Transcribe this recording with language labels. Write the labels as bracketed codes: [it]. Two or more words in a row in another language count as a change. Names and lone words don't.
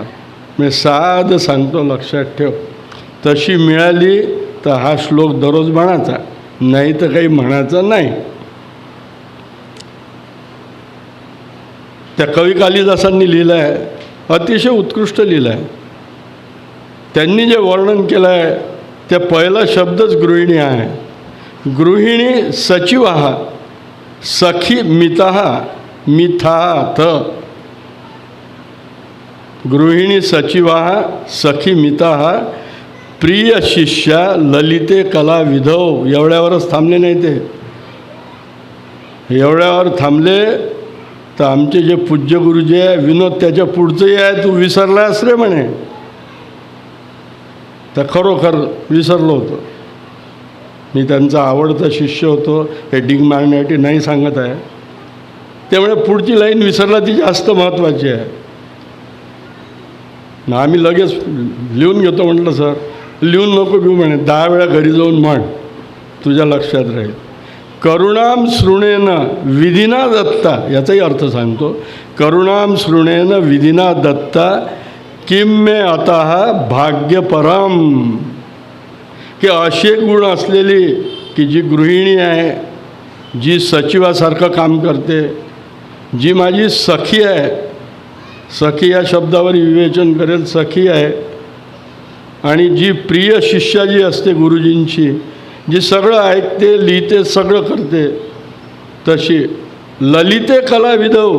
[mr] मी साधं सांगतो, लक्षात ठेव. तशी मिळाली तर हा श्लोक दररोज म्हणायचा, नाही तर काही म्हणायचं नाही. त्या कवी कालिदासांनी लिहिलं आहे, अतिशय उत्कृष्ट लिहिलं आहे. त्यांनी जे वर्णन केलं आहे त्या पहिला शब्दच गृहिणी आहे. [sa] गृहिणी सचिवाः सखी मिताः मिथाथ. गृहिणी सचिवाः सखी मिताः प्रिय शिष्या ललिते कला विधौ. [mr] एवढ्यावरच थांबले नाही ते. एवढ्यावर थांबले तर आमचे जे पूज्य गुरुजी आहे विनोद, त्याच्या पुढचंही आहे, तू विसरलास रे म्हणे. तर खरोखर विसरलो होतो. मी त्यांचा आवडता शिष्य होतो, हे डिंग मारण्यासाठी नाही सांगत आहे. त्यामुळे पुढची लाईन विसरला ती जास्त महत्त्वाची आहे. ना आम्ही लगेच लिहून घेतो. म्हटलं सर लिहून नको घेऊ म्हणे, 10 वेळा घरी जाऊन म्हण, तुझ्या लक्षात राहील. [sa] करुणाम शृणेन विधिना दत्ता, [mr] याचाही अर्थ सांगतो. [sa] करुणाम शृणेन विधिना दत्ता किम मे अतः भाग्यपरम. [mr] की असे गुण असलेली की जी गृहिणी आहे, जी सचिवासारखं काम करते, जी माझी सखी आहे, सखी या शब्दावर विवेचन करेल, सखी आहे, आणि जी प्रिय शिष्या जी असते गुरुजींची, जी सगळं ऐकते, लिहिते, सगळं करते, तशी [sa] ललिते कला विधौ.